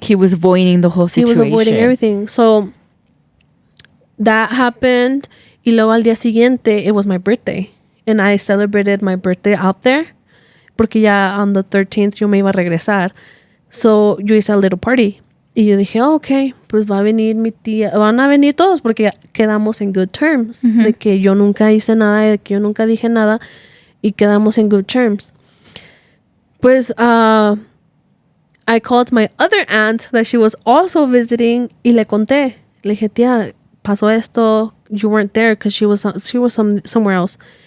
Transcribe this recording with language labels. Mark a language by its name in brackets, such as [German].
[English] He was avoiding the whole situation. He was avoiding everything. So that happened. [Spanish] Y luego al día siguiente, [English] it was my birthday. And I celebrated my birthday out there. [Spanish] Porque ya [English] on the 13th [Spanish] yo me iba a regresar. [English] So, [Spanish] yo hice [English] a little party. [Spanish] Y yo dije, oh, ok, pues va a venir mi tía. Van a venir todos porque quedamos en [English] good terms. [Spanish] De que yo nunca hice nada, de que yo nunca dije nada. Y quedamos en [English] good terms. [Spanish] Pues, [English] I called my other aunt that she was also visiting. [Spanish] Y le conté. Le dije, tía, pasó esto. [English] You weren't there because she was somewhere else.